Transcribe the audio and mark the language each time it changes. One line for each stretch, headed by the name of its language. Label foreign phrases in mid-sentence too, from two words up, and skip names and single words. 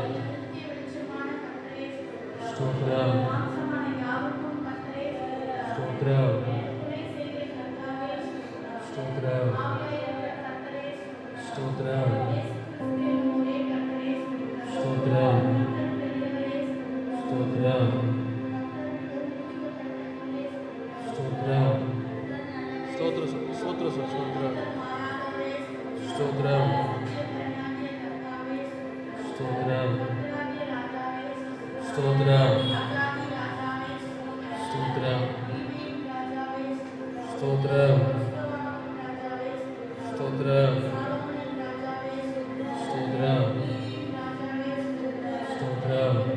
Tamil: நித்திய வெளிச்சமான கர்த்தரே ஸ்தோத்திரம்.
Telugu: స్తోత్రం
Tamil: மாம்சமான யாவருக்கும் கர்த்தரே ஸ்தோத்திரம்.
Telugu: స్తోత్రం
Tamil: துணை செய்கிற கர்த்தாவே ஸ்தோத்திரம்.
Telugu: స్తోత్రం
Tamil: ஆவியாய் இருக்கிற கர்த்தரே ஸ்தோத்திரம்.
Telugu: స్తోత్రం
Tamil: இயேசு கிறிஸ்துவின் ஒரே கர்த்தரே ஸ்தோத்திரம்.
Telugu: స్తోత్రం
Tamil: கர்த்தர் பெரியவரே ஸ்தோத்திரம்.
Telugu: స్తోత్రం స్తోత్రం స్తోత్రం స్తోత్రం స్తోత్రం స్తోత్రం స్తోత్రం స్తోత్రం స్తోత్రం స్తోత్రం స్తోత్రం స్తోత్రం స్తోత్రం